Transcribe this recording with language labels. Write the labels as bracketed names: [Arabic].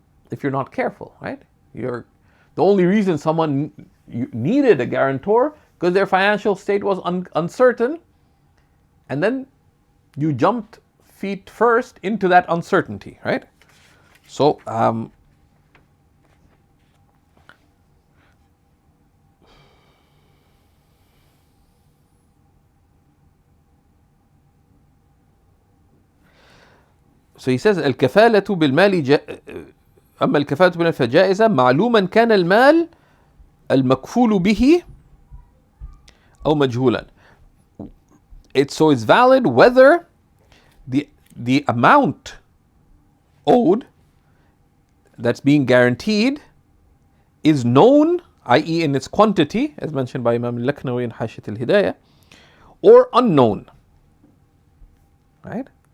[English] If you're not careful, right? The only reason someone needed a guarantor because their financial state was uncertain, and then you jumped feet first into that uncertainty, right? So he says [Arabic] الكفالة بالمال أما الكفالة بالمال فجائزة معلوما كان المال المكفول به أو مجهولا. [English] It's valid whether the amount owed that's being guaranteed is known, i.e. in its quantity, as mentioned by Imam al-Laknawi in Hashiyat al-Hidayah, or unknown. Right?